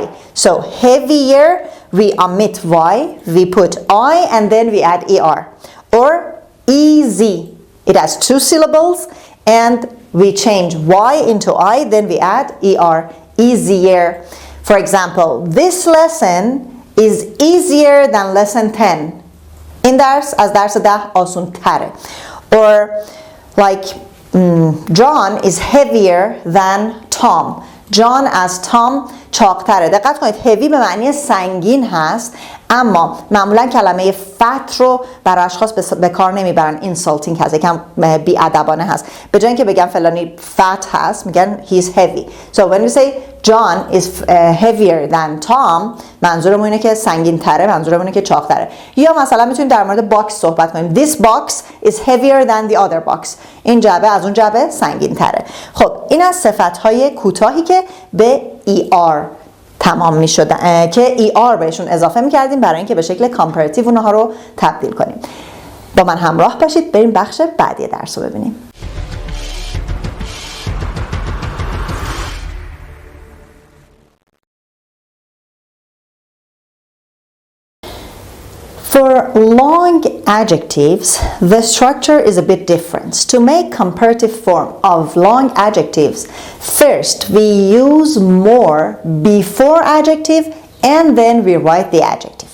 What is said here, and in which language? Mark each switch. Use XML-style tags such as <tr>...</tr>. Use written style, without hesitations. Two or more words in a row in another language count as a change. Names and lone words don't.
<en>So heavier, we omit y, we put I, and then we add er. Or easy. It has two syllables and we change y into I, then we add er. Easier. For example, this lesson is easier than lesson 10.</en> <fa>این درس از درس 10 آسان تره.</fa> <en>Or like John is heavier than Tom.</en> <fa>John از Tom چاقتره. دقت کنید heavy به معنی سنگین هست، اما معمولا کلمه fat رو برای اشخاص به کار نمیبرن. insulting هست، یکم بی‌ادبانه هست. به جای اینکه بگن فلانی fat هست میگن</fa> <en>he's heavy. So when we say John is heavier than Tom،</en> <fa>منظورمون اینه که سنگین تره، منظورمون اینه که چاق تره. یا مثلا میتونیم در مورد باکس صحبت کنیم.</fa> <en>This box is heavier than the other box.</en> <fa>این جعبه از اون جعبه سنگین تره. خب این از صفت‌های کوتاهی که به er تمام می شدن، که er بهشون اضافه می کردیم برای اینکه به شکل کامپراتیو اونها رو تبدیل کنیم. با من همراه باشید، بریم بخش بعدی درس رو ببینیم.</fa> <en>For long adjectives, the structure is a bit different. To make comparative form of long adjectives, first we use more before adjective and then we write the adjective.</en>